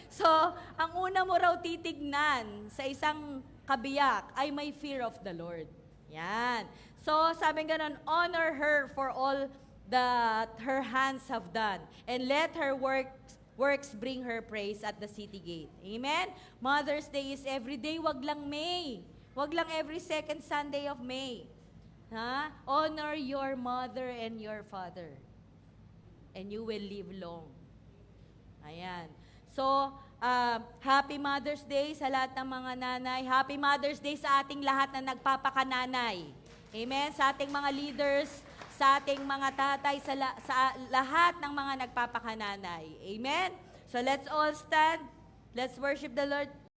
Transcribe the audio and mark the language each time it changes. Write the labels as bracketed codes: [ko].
[tl] So, ang una mo raw titignan sa isang kabiyak ay may [en] fear of the Lord. [tl] Yan. [en] So, [tl] sabi nga nun, [en] honor her for all that her hands have done, and let her works bring her praise at the city gate. Amen? Mother's Day is every day, [tl] wag lang [en] May. [tl] Wag lang [en] every second Sunday of May. [tl] Ha? [en] Honor your mother and your father. And you will live long. [tl] Ayan. So, Happy Mother's Day sa lahat ng mga nanay. Happy Mother's Day sa ating lahat na nagpapakananay. Amen? Sa ating mga leaders, sa ating mga tatay, sa lahat ng mga nagpapakananay. Amen? [en] So, let's all stand. Let's worship the Lord